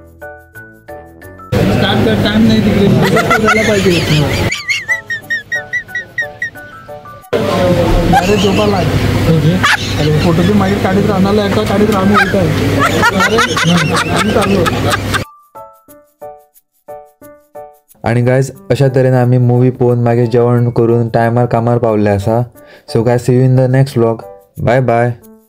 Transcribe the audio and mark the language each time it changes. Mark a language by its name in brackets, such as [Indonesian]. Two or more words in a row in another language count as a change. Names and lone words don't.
[Marathi] टाइम नाही तिकडे पाहिजे. अरे झोपाला फोटो बी मागीर काढीत राहणार एका काढीत राहणार चाललो. [Konkani] आणि गायज अशा तरेन आमी मुवी पळोवन मागीर जेवण करून टायमार कामार पावल्ले आसा. [English] So guys see you in the next vlog. Bye bye.